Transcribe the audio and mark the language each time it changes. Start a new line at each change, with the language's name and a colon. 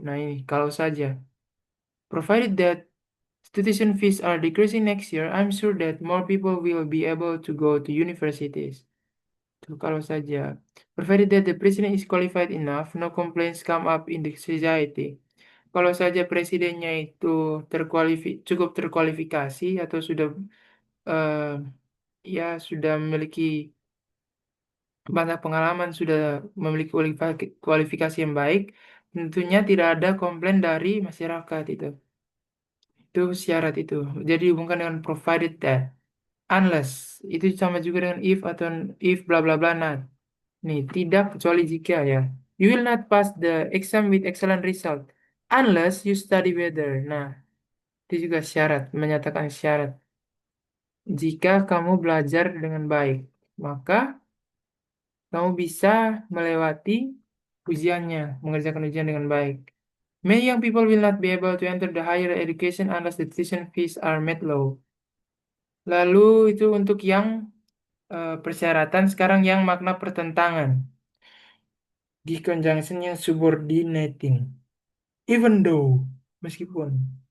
Indonesian: Nah ini, kalau saja.
English: Provided that tuition fees are decreasing next year, I'm sure that more people will be able to go to universities.
Indonesian: Tuh, kalau saja.
English: Provided that the president is qualified enough, no complaints come up in the society.
Indonesian: Kalau saja presidennya itu cukup terkualifikasi atau sudah eh, ya sudah memiliki banyak pengalaman, sudah memiliki kualifikasi yang baik, tentunya tidak ada komplain dari masyarakat itu. Itu syarat itu. Jadi hubungkan dengan provided that. Unless itu sama juga dengan if atau if bla bla bla not. Nih, tidak kecuali jika ya.
English: You will not pass the exam with excellent result unless you study better.
Indonesian: Nah, itu juga syarat, menyatakan syarat. Jika kamu belajar dengan baik, maka kamu bisa melewati ujiannya, mengerjakan ujian dengan baik.
English: Many young people will not be able to enter the higher education unless the tuition fees are made low.
Indonesian: Lalu itu untuk yang persyaratan, sekarang yang makna pertentangan. Di conjunction yang subordinating. Even though, meskipun.